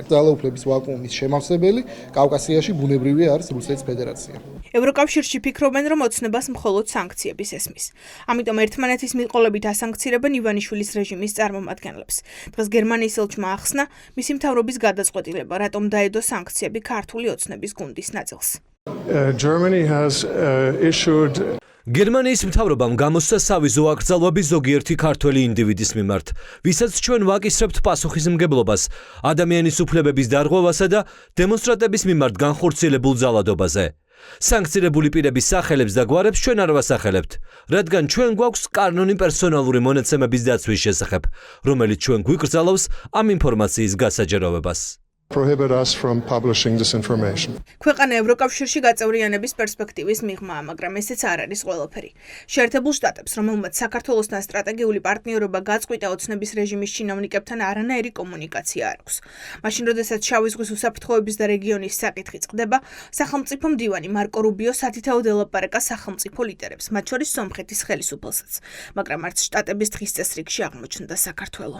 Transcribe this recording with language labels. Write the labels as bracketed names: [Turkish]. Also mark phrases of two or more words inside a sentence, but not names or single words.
[Georgian] ძალაუფლების ვაკუუმის შემავსებელი კავკასიაში ბუნებრივი არის რუსეთის ფედერაცია. ევროკავშირში ფიქრობენ, რომ ოცნებას მხოლოდ სანქციების ესმის. ამიტომ ერთმანეთის მიყოლებით ასანქცირებენ ივანიშვილის რეჟიმის წარმომადგენლებს. დღეს გერმანიის ელჩმა ახსნა, მისი მთავრობის გადაწყვეტილება, რატომ დაედო სანქციები ქართული ოცნების გუნდის ნაწილს. [English] Germany has issued [Georgian] გერმანიის მთავრობამ გამოსცა სავიზო აკრძალვები ზოგიერთი ქართველი ინდივიდის მიმართ, ვისაც ჩვენ ვაკისრებთ პასუხისმგებლობას ადამიანის უფლებების დარღვევასა და დემონსტრანტების მიმართ განხორციელებულ ძალადობაზე. სანქცირებული პირების სახელებს და გვარებს ჩვენ არ ვასახელებთ, რადგან ჩვენ გვაქვს კანონი პერსონალური მონაცემების დაცვის შესახებ, რომელიც ჩვენ გვიკრძალავს ამ ინფორმაციის გასაჯეროვებას. [English] prohibit us from publishing this information. [Georgian] ქვეყანა ევროკავშირში გაწევრიანების პერსპექტივის მიღმაა, მაგრამ ესეც არ არის ყველაფერი. შეერთებულ შტატებს, რომელმაც საქართველოსთან სტრატეგიული პარტნიორობა გაწყვიტა ოცნების რეჟიმის ჩინოვნიკებთან არანაირი კომუნიკაცია არ აქვს. მაშინ, როდესაც შავი ზღვის უსაფრთხოების და რეგიონის საკითხი წყდება, სახელმწიფო მდივანი მარკო რუბიო სათითაოდ ელაპარაკა სახელმწიფო ლიდერებს, მათ შორის სომხეთის ხელისუფალსაც, მაგრამ არც შტატების დღის წესრიგში აღმოჩნდა საქართველო.